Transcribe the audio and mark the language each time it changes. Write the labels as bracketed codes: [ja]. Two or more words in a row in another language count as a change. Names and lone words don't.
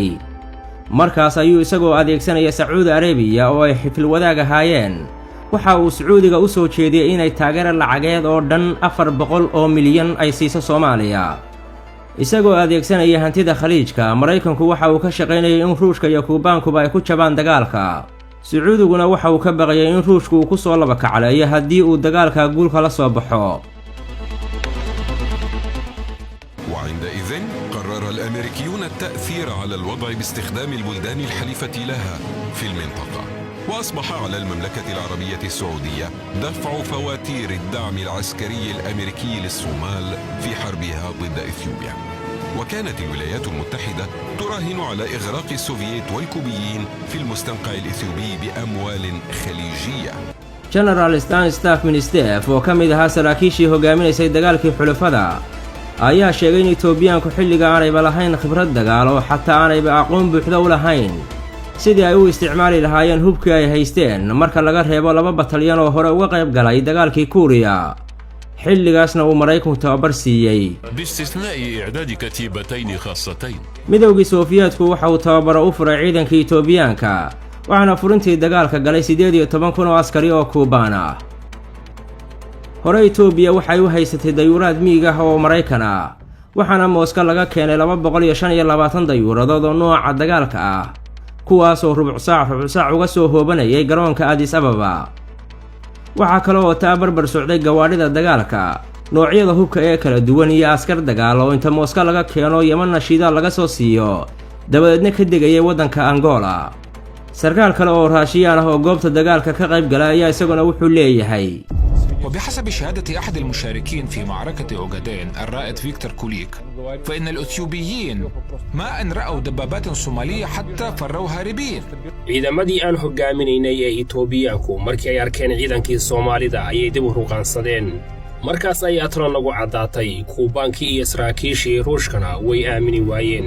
[so] Markaas ayuu isagoo adeegsanaya Sacuudi Arabiya oo ay xifil wadaag ahaayeen waxa uu Sacuudiga u soo jeediyay inay taageero lacageed oo dhan 400 milyan ay siiso Soomaaliya. Isagoo adeegsanaya hantida Khaliijka, Maraykanku waxa uu ka shaqeynayay in Ruushka iyo Kuubaankuba ay ku jabaan dagaalka. Sacuudiguna waxa uu ka baqayay in Ruushku uu ku soo laba kacleeyo haddii uu dagaalka guulka la soo baxo. [ar] وعندئذ قرر الأمريكيون التأثير على الوضع باستخدام البلدان الحليفة لها في المنطقة، وأصبح على المملكة العربية السعودية دفع فواتير الدعم العسكري الأمريكي للصومال في حربها ضد إثيوبيا. وكانت الولايات المتحدة تراهن على إغراق السوفييت والكوبيين في المستنقع الإثيوبي بأموال خليجية. [so] جنرال ستانستاف منستيف oo ka mid ahaa saraakiishii hogaaminaysay dagaalkii xulafada ayaa sheegay in Itoobiyaanku xilliga aanayba lahayn khibrad dagaal oo xataa aanayba aqoon buuxda u lahayn sidii ay u isticmaali lahaayeen hubkii ay haysteen marka laga reebo 2 batalyan oo hore uga qayb galay dagaalkii Kuuriya. xilligaasna uu Maraykanku tababar siiyay [ar] باستثناء إعداد كتيبتين خاصتين. [so] midowgii Sofiyeetku waxa uu tababaro u furay ciidankii Itoobiyaanka waxaana furintii dagaalka galay 18,000 oo askari oo Kuubaan ah. hore Itoobiya waxay u haysatay dayuurad miig ah oo Maraykan ah waxaana Mooska laga keenay 225 dayuuradood oo nooca dagaalka ah kuwaas oo rubuc saac uga soo hoobanayay garoonka Addis Ababa. waxa kale oo tababar socday gawaadhida dagaalka noocyada hubka ee kala duwan iyo askar dagaal oo inta Mooska laga keeno Yemen shidaal laga soo siiyo dabadeedna ka degayay wadanka Angola. sarkaal kale oo Raashiyaan ah oo goobta dagaalka ka qayb galay ayaa isaguna wuxuu leeyahay [ar] وبحسب شهادة أحد المشاركين في معركة أوغادين الرائد فيكتور كوليك فإن الأثيوبيين ما أن رأوا دبابات صومالية حتى فروا هاربين. [so] ciidamadii aan hogaaminaynay ee Itoobiyaanku markii ay arkeen ciidankii Soomaalida ayay dib u ruqansadeen. markaas ay atran lagu cadaatay Kuubaankii iyo saraakiishii Ruushkana way aamini waayeen.